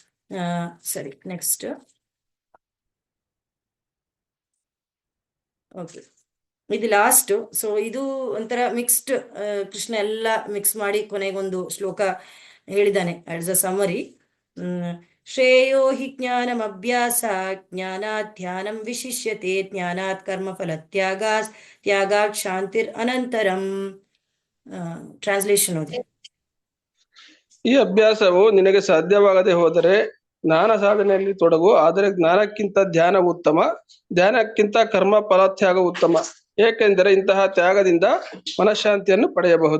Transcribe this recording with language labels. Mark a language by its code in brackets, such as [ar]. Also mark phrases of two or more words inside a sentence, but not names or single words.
[kn] ಸರಿ, ನೆಕ್ಸ್ಟ್. ಓಕೆ, ಇದು ಲಾಸ್ಟ್. ಸೊ ಇದು ಒಂಥರ ಮಿಕ್ಸ್ಡ್, ಕೃಷ್ಣ ಎಲ್ಲ ಮಿಕ್ಸ್ ಮಾಡಿ ಕೊನೆಗೊಂದು ಶ್ಲೋಕ ಹೇಳಿದಾನೆ [en] as a summary. [sa] ಶ್ರೇಯೋ ಹಿ ಜ್ಞಾನಮಭ್ಯಾಸ ಜ್ಞಾನಾತ್ ಧ್ಯಾನಂ ವಿಶಿಷ್ಯತೆ ಜ್ಞಾನಾತ್ ಕರ್ಮಫಲ ತ್ಯಾಗಾತ್ ಶಾಂತಿರ್ ಅನಂತರಂ. [kn] ಟ್ರಾನ್ಸ್ಲೇಷನ್ ಓದಿ. ಈ ಅಭ್ಯಾಸವು ನಿನಗೆ ಸಾಧ್ಯವಾಗದೆ ಹೋದರೆ ಜ್ಞಾನ ಸಾಧನೆಯಲ್ಲಿ ತೊಡಗು, ಆದರೆ ಜ್ಞಾನಕ್ಕಿಂತ ಧ್ಯಾನ ಉತ್ತಮ, ಧ್ಯಾನಕ್ಕಿಂತ ಕರ್ಮ ಫಲತ್ಯಾಗ ಉತ್ತಮ, ಏಕೆಂದರೆ ಇಂತಹ ತ್ಯಾಗದಿಂದ ಮನಃಶಾಂತಿಯನ್ನು ಪಡೆಯಬಹುದು.